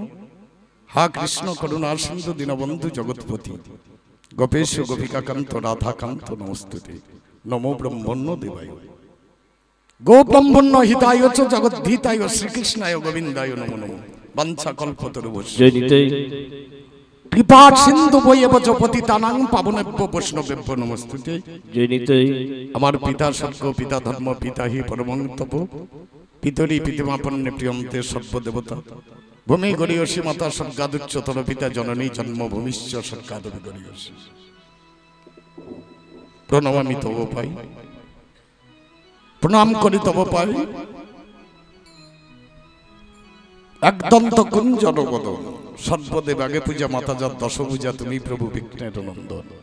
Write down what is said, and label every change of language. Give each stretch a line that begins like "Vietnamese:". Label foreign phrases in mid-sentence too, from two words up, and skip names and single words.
Sanskrit: हा कृष्ण करुणा सिन्धु दीनबन्धु जगत्पति गोपेश गोपिकाकान्त राधाकान्त नमस्तुते। नमो ब्रह्मण्य देवाय गो ब्रह्मण्य हिताय च जगद्धिताय श्रीकृष्णाय गोविन्दाय नमो नमो। वंशा कल्पतरुभ्यश्च कृपा सिन्धु वैव च पतितानां पावनेभ्यो वैष्णवेभ्यो नमस्तुते। আমার পিতা স্বর্গ পিতা ধর্ম পিতা হি পরমং তপ পিতরি পিতৃমাপন্নে প্রিয়ন্তে সর্বদেবতা ভূমি গরিয়সী মাতা স্বর্গাদুচ্চতর পিতা জননী জন্মভূমিশ্চ স্বর্গাদপি গরিয়সী।
Bangla: প্রণমামি তব পাই প্রণাম করি তব পাই একদন্ত কুঞ্জর বদন সর্বদেব আগে পূজা মাতা যার দশভূজা তুমি প্রভু বিঘ্নের নন্দন।